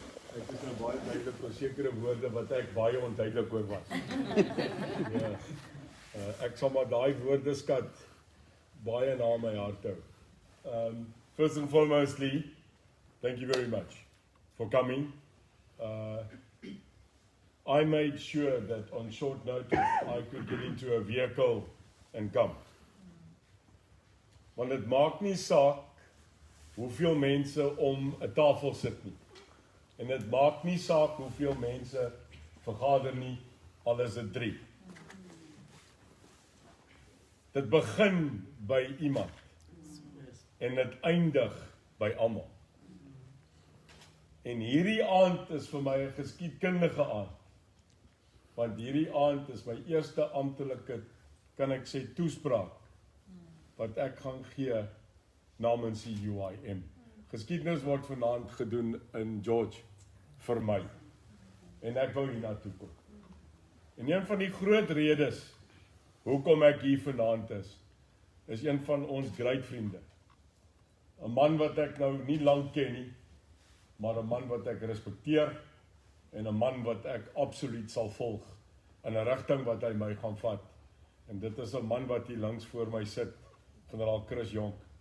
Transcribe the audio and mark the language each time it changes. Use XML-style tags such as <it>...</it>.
<af>Ek is nou baie duidelik oor sekere woorde wat ek baie onduidelik oor was. Ja. Ek sal maar daai woordeskat baie na my hart hou.</af> <en>First and foremostly, thank you very much for coming. I made sure that on short notice I could get into a vehicle and come.</en> <af>Want dit maak nie saak hoeveel mense om 'n tafel sit nie. En dit maak nie saak hoeveel mense vergader nie, al is dit 3. Dit begin by iemand en dit eindig by almal. En hierdie aand is vir my 'n geskiedkundige aand. Want hierdie aand is my eerste amptelike, kan ek sê, toespraak wat ek gaan gee namens die UIM. Geskiedenis word vanaand gedoen in George vir my. En ek wou hier naartoe kom. En een van die groot redes hoekom ek hier vanaand is een van ons great vriende. 'n Man wat ek nou nie lank ken nie, maar 'n man wat ek respekteer en 'n man wat ek absoluut sal volg in 'n rigting wat hy my gaan vat. En dit is 'n man wat hier langs voor my sit, generaal Chris Jonk.</af>